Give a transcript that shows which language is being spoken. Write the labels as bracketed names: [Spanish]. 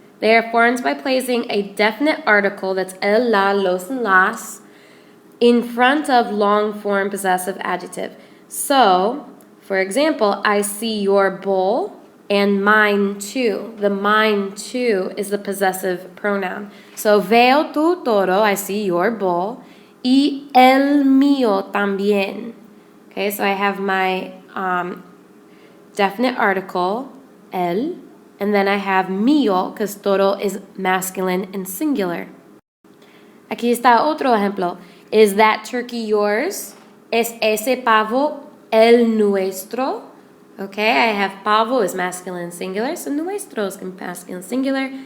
[English] They are formed by placing a definite article, that's el, la, los, and las, in front of long-form possessive adjective. So, for example, I see your bowl and mine too. The mine too is the possessive pronoun. [Spanish] So, veo tu toro, [English] I see your bowl, [Spanish] y el mío también. [English] Okay, so I have my definite article, el, and then I have mío, because toro is masculine and singular. [Spanish] Aquí está otro ejemplo. [English] Is that turkey yours? [Spanish] ¿Es ese pavo el nuestro? [English] Okay, I have pavo is masculine and singular, so nuestro is masculine and singular.